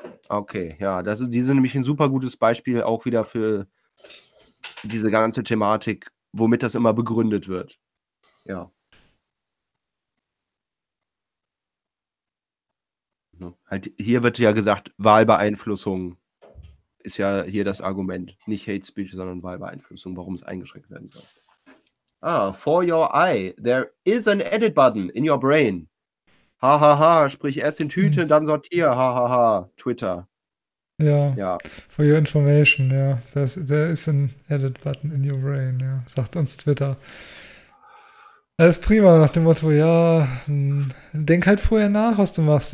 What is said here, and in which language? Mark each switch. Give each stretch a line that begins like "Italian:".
German: Okay, ja, die sind nämlich ein super gutes Beispiel auch wieder für diese ganze Thematik, womit das immer begründet wird. Ja. Halt, hier wird ja gesagt, Wahlbeeinflussung. Ist ja hier das Argument, nicht Hate Speech, sondern Wahlbeeinflussung, warum es eingeschränkt werden soll.
English: Ah, for your eye, there is an edit button in your brain.
German: Ha ha ha, sprich erst in Tüte, dann sortier. Ha ha ha, Twitter. Ja, Ja.
English: for your information,
German: ja. Da ist ein Edit-Button in
English: your brain,
German: ja, sagt uns Twitter. Alles prima, nach dem Motto, ja, denk halt vorher nach, was du machst.